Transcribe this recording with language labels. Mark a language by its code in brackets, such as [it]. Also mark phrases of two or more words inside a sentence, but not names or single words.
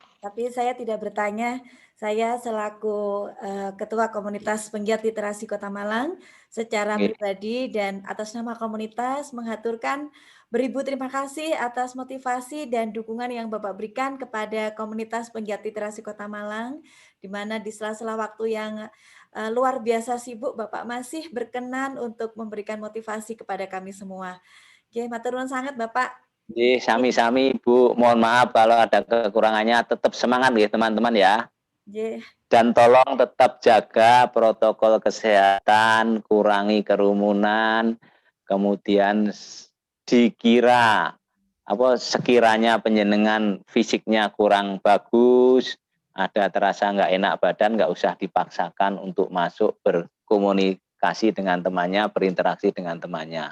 [id] Tapi saya tidak bertanya, saya selaku Ketua Komunitas Penggiat Literasi Kota Malang, secara pribadi dan atas nama komunitas mengaturkan beribu terima kasih atas motivasi dan dukungan yang Bapak berikan kepada komunitas Penggiat Literasi Kota Malang, di mana di sela-sela waktu yang luar biasa sibuk, Bapak masih berkenan untuk memberikan motivasi kepada kami semua. Oke, [jv] matur nuwun [id] sangat Bapak. [jv] Sami-sami Bu, [id] mohon maaf kalau ada kekurangannya, tetap semangat ya teman-teman ya. Dan tolong tetap jaga protokol kesehatan, kurangi kerumunan, kemudian dikira sekiranya penjenengan fisiknya kurang bagus, ada terasa nggak enak badan, nggak usah dipaksakan untuk masuk berkomunikasi dengan temannya, berinteraksi dengan temannya.